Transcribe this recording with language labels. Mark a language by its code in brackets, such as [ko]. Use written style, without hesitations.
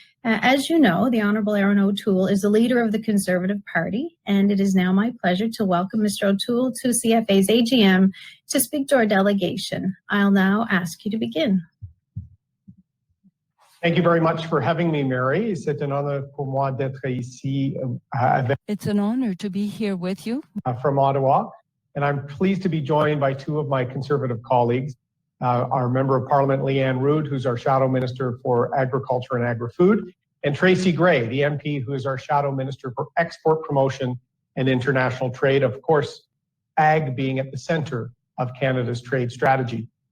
[en] As you know, the Honourable Erin O'Toole is the leader of the Conservative Party, and it is now my pleasure to welcome Mr. O'Toole to CFA's AGM to speak to our delegation. I'll now ask you to begin. Thank you very much for having me, Mary. [fr] C'est un honneur pour moi d'être ici avec [en] It's an honor to be here with you. From Ottawa, and I'm pleased to be joined by two of my Conservative colleagues, our Member of Parliament, Leanne Rood, who's our Shadow Minister for Agriculture and Agri-Food, and Tracy Gray, the MP, who is our Shadow Minister for Export Promotion and International Trade, of course, ag being at the centre of Canada's trade strategy.